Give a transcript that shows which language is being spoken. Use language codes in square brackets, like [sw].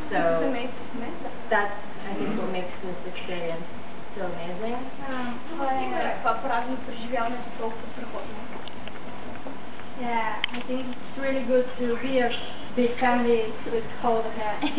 [en] So that's, I think, what makes this experience so amazing. [bg] Това прави преживяването толкова страхотно. [en] Yeah, I think it's really good to be a big family with hold a cat.